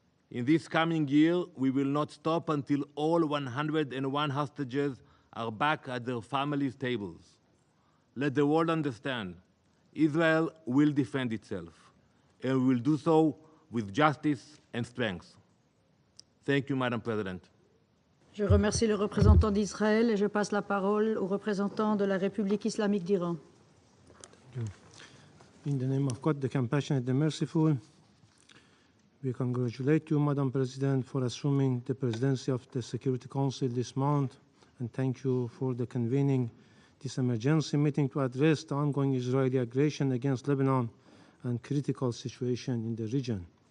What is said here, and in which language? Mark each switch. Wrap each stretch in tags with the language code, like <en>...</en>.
<en>In this coming year, we will not stop until all 101 hostages are back at their families' tables. Let the world understand, Israel will defend itself, and will do so with justice and strength. Thank you, Madam President.</en> <fr>Je remercie le représentant d'Israël et je passe la parole au représentant de la République islamique d'Iran.</fr> <en>In the name of God, the compassionate, the merciful, we congratulate you, Madam President, for assuming the presidency of the Security Council this month, and thank you for the convening this emergency meeting to address the ongoing Israeli aggression against Lebanon and critical situation in the region.</en>